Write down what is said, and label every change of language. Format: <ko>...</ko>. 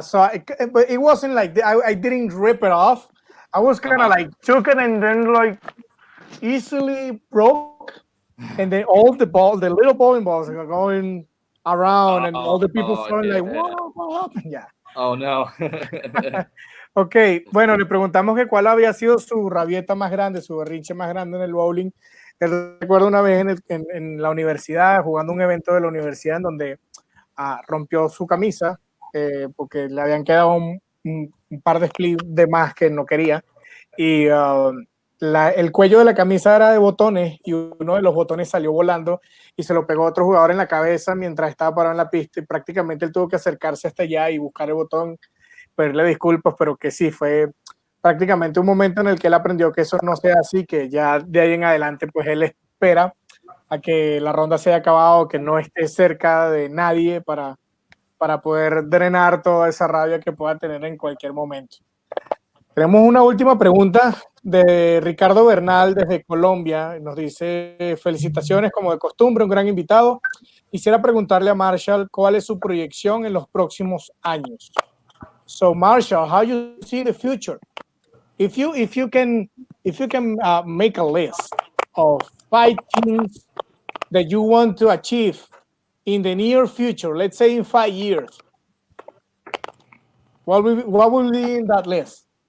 <en>So but it wasn't like I didn't rip it off. I was kind of like took it and then like easily broke, and then all the little bowling balls are going around, and all the people started like, what happened? Yeah. Oh no.</en> <es>Ok, bueno, le preguntamos que cuál había sido su rabieta más grande, su berrinche más grande en el bowling. Él recuerda una vez en la universidad, jugando un evento de la universidad en donde rompió su camisa porque le habían quedado un par de splits de más que no quería. Y el cuello de la camisa era de botones y uno de los botones salió volando y se lo pegó a otro jugador en la cabeza mientras estaba parado en la pista, y prácticamente él tuvo que acercarse hasta allá y buscar el botón, pedirle disculpas, pero que sí, fue prácticamente un momento en el que él aprendió que eso no sea así, que ya de ahí en adelante pues él espera a que la ronda se haya acabado, que no esté cerca de nadie para poder drenar toda esa rabia que pueda tener en cualquier momento. Tenemos una última pregunta de Ricardo Bernal desde Colombia. Nos dice: felicitaciones, como de costumbre, un gran invitado. Quisiera preguntarle a Marshall cuál es su proyección en los próximos años.</es> <en>So Marshall, how you see the future? If you can make a list of 5 things that you want to achieve in the near future, let's say in 5 years, what will be in that list?</en>